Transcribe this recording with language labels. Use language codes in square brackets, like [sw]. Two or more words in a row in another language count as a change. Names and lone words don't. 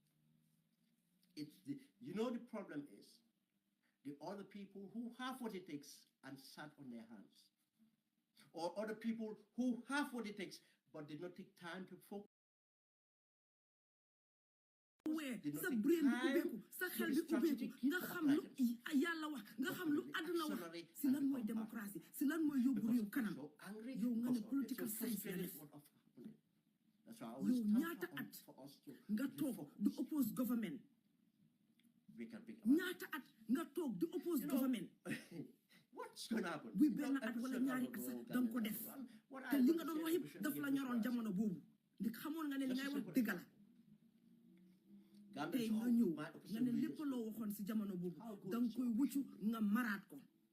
[en] The problem is the other people who have what it takes and sat on their hands. Or other people who have what it takes but did not take time to focus. [wo] sa brain bi ubbeeku sa xel bi ubbeeku nga xam lu yàlla wax nga xam lu àdduna wax si lan mooy démocratie si lan mooy yóbbu réew kanam yow nga ne [en] political science [wo] la def yow ñaata at nga toog di [en] oppose government [wo] ñaata at nga toog di [en] oppose government [wo] buy benn at wala ñaari at sax danga ko def te li nga doon wax yëpp daf la ñoroon jamono boobu ndi xamoon nga ne li ngay wax dëgg la tey nga ñëw nga ne lépp loo waxoon si jamono boobu danga koy wuccu nga maraat ko